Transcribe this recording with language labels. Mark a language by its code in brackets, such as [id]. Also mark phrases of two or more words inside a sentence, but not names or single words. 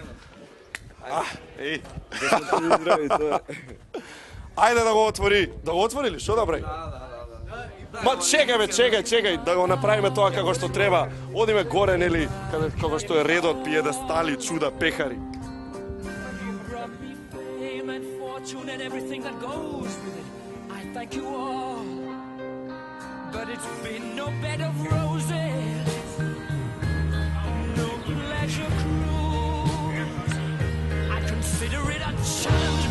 [mk] Еј. Ајде да го отвори. Да го отвори ли? Што да прави? Ма чекај бе, чекај, да го направиме тоа како што треба. Одиме горе, нели, како што е редот, пиедестали, чуда, пехари. [en] You brought me fame and fortune and everything that goes with it. I thank you all, but it's been no bed of roses, no pleasure cruise. I consider it a challenge.